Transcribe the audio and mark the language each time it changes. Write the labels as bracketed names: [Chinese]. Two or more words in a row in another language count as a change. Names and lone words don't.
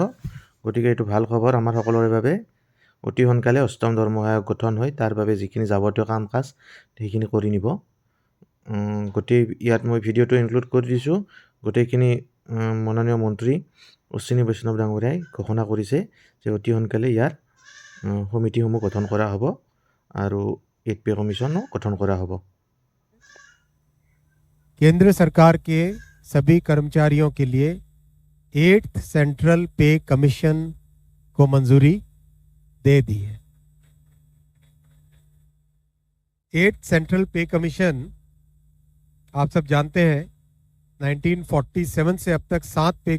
[Assamese] গতিকে এইটো ভাল খবৰ আমাৰ সকলোৰে বাবে। অতি সোনকালে অষ্টম দৰমহা আয়োগ গঠন হয়, তাৰ বাবে যিখিনি যাৱতীয় কাম কাজ সেইখিনি কৰি নিব। গোটেই ইয়াত মই ভিডিঅ'টো ইনক্লুড কৰি দিছোঁ। গোটেইখিনি মাননীয় মন্ত্ৰী অশ্বিনী বৈষ্ণৱ ডাঙৰীয়াই ঘোষণা কৰিছে যে অতি সোনকালে ইয়াৰ সমিতিসমূহ গঠন কৰা হ'ব আৰু 8th [English] pay commission [Assamese] গঠন কৰা হ'ব। [Hindi] केंद्र सरकार के सभी कर्मचारियों के लिए 8th [English] central pay commission [Hindi] को मंजूरी दे दी है। 8th [English] central pay commission [Hindi] आप सब जानते हैं 1947 से अब तक 7 पे